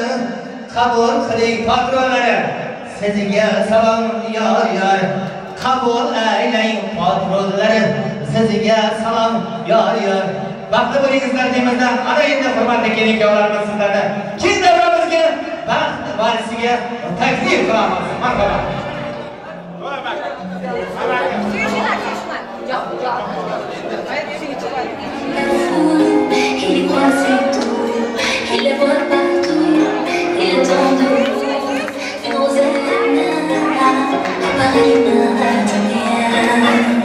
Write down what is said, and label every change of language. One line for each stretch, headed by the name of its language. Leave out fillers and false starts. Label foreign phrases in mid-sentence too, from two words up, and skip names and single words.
Uzbek: Qabul qiling patronlari, sizga salom yor. Qabul aylang patronlari, sizga salom yor. Baxtli bo'lingizlar deymizlar. Ana endi hurmatli kelin-kuyovlarimiz sizlarni keng davramizga baxt valsiga taklif qilamiz. Marhamat.
French: Il y croit c'est tout, il les voit partout, il attend de vous, une rosette à Paris matin.